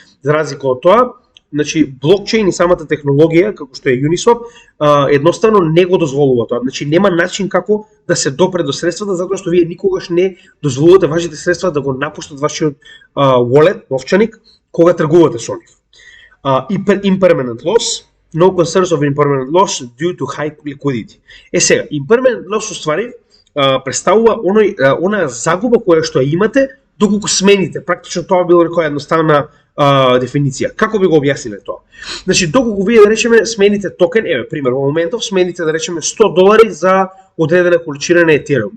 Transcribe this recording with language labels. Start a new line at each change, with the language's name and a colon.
Macedonian: За разлика од тоа, значи блокчейн и самата технологија, како што е Uniswap, едноставно не го дозволува тоа. Значи нема начин како да се допре до средствата, затоа што вие никогаш не дозволувате вашите средства да го напуштат вашиот wallet, новчаник, кога тргувате со нив.
English: Impermanent loss, no concerns of impermanent loss due to high liquidity.
Macedonian: Сега, impermanent loss уствари представува она загуба која што ја имате доколку смените. Практично тоа било некоја едноставна дефиниција. Како би го објасниле тоа? Значи, доколку вие да речеме смените токен, пример, во моментов смените да речеме $100 за одредена количина на Ethereum.